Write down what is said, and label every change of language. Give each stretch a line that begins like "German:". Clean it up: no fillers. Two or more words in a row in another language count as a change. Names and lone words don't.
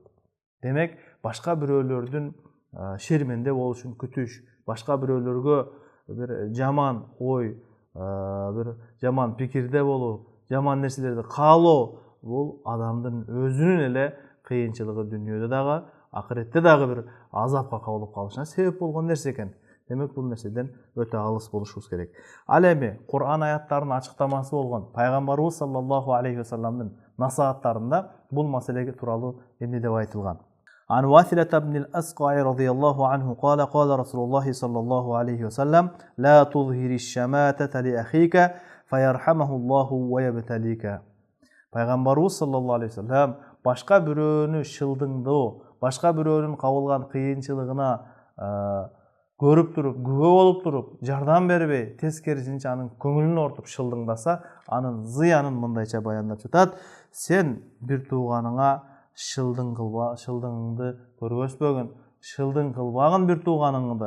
Kyrgyz: Демек, башка бирөөлөрдүн шерменде болушун күтүш, башка бирөөлөргө бир жаман ой, бир жаман пикирде болуу, жаман нерселерди каалоо, бул адамдын өзүнүн эле кыйынчылыгы дүйнөдө дагы, ахиретте дагы бир азапка кабылып калышына себеп болгон нерсе экен. Демек, бул нерседен өтө алыс болушубуз керек. Ал эми Кур'ан аяттарынын ачыктамасы болгон пайгамбарыбыз
Arabic: صلى الله عليه
Kyrgyz: вассаламдын насааттарында бул маселеге тууралуу эмне деп айтылган?
Arabic: عن واثلة بن الأسقع رضي الله عنه قال قال رسول الله صلى الله عليه وسلم لا تظهر الشماتة لأخيك فيرحمه الله ويبتليك.
Kyrgyz: Пайгамбарыбыз
Arabic: صلى الله عليه وسلم
Kyrgyz: башка бирөөнү шылдыңдоо, башка бирөөнүн кабылган кыйынчылыгына көрүп туруп, күбө болуп туруп, жардам бербей, тескерисинче анын көңүлүн ортуп шылдыңдаса, анын зыянын мындайча баяндап жатат: сен бир тууганыңа шылдыңыңды көргөзбөгүн, шылдың кылбагын бир тууганыңды.